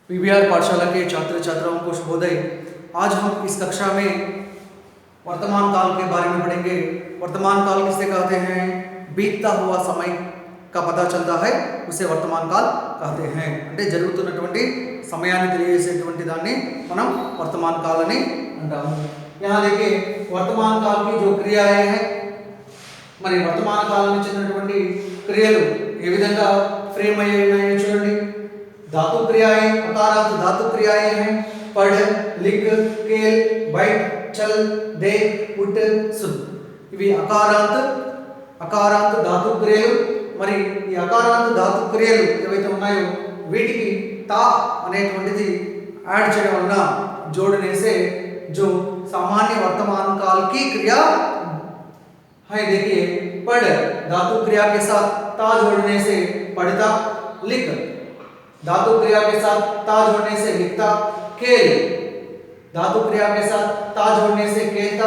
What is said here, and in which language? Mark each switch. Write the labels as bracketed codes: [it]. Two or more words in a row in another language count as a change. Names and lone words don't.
[hi] पीवीआर पाठशाला के छात्र छात्राओं को शुभोदय। आज हम इस कक्षा में वर्तमान काल के बारे में पढ़ेंगे। वर्तमान काल किसे कहते हैं? बीतता हुआ समय का पता चलता है उसे वर्तमान काल कहते हैं। [te] అంటే జరుగుతున్నటువంటి సమయాన్ని తెలియజేసేటువంటి దాన్ని మనం [hi] वर्तमान काल [te] అని అంటాము। [hi] यहाँ देखिए वर्तमान काल की जो क्रियाएं हैं [te] మరి వర్తమాన కాలానికి చెందినటువంటి క్రియలు ఏ విధంగా ఫ్రేమ్ అయ్యాయో చూడండి। [hi] धातु क्रियाएं अकारांत धातु क्रियाएं हैं पढ़ लिख खेल बैठ चल देख उठ सुन। [te] ఇవి అకారాంత ధాతు క్రియలు। మరి ఈ అకారాంత ధాతు క్రియలు ఏవైతే ఉన్నాయో వీటికి తా అనేటువంటిది ऐड చేయడం వలన [hi] जोड़ने से जो सामान्य वर्तमान काल की क्रिया है। देखिए पढ़ धातु क्रिया के साथ ता जोड़ने से पढ़ता। लिख धातु क्रिया के साथ ता जोड़ने से लिखता। खेल धातु क्रिया के साथ ता जोड़ने से खेलता।